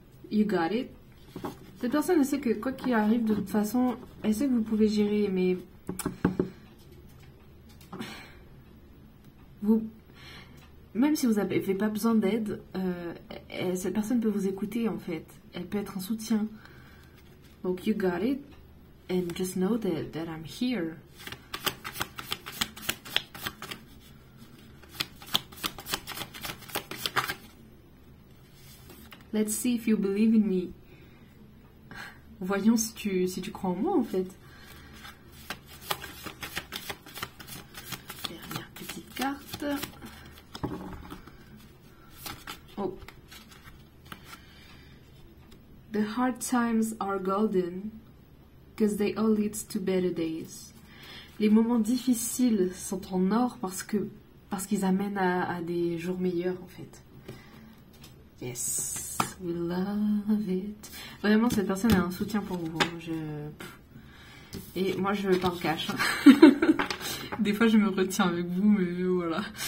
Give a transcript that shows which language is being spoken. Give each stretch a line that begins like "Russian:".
English: You got it.
French: Cette personne, elle sait que quoi qu'il arrive, de toute façon, elle sait que vous pouvez gérer, mais... Même si vous n'avez pas besoin d'aide, cette personne peut vous écouter, en fait. Elle peut être un soutien.
English: Donc, you got it. And just know that I'm here. Let's see if you believe in me.
French: Voyons si tu crois en moi, en fait. Dernière petite carte. Oh.
English: The hard times are golden, because they all lead to better days.
French: Les moments difficiles sont en or parce qu'ils amènent à des jours meilleurs, en fait.
English: Yes, we love it.
French: Vraiment, cette personne a un soutien pour vous. Et moi, je parle cash. Des fois, je me retiens avec vous, mais voilà.